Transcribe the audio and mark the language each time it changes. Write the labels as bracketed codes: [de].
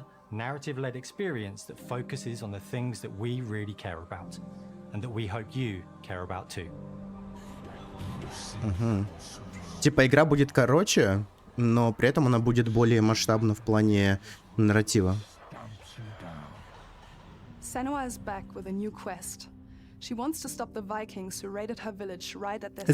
[en] narrative-led experience that focuses on the things that we really care about, and that we hope you care about too. [ru] Типа игра будет короче, но при этом она будет более масштабна в плане нарратива. [en] Senua is back with a new quest. She wants to stop the Vikings who raided her village right at their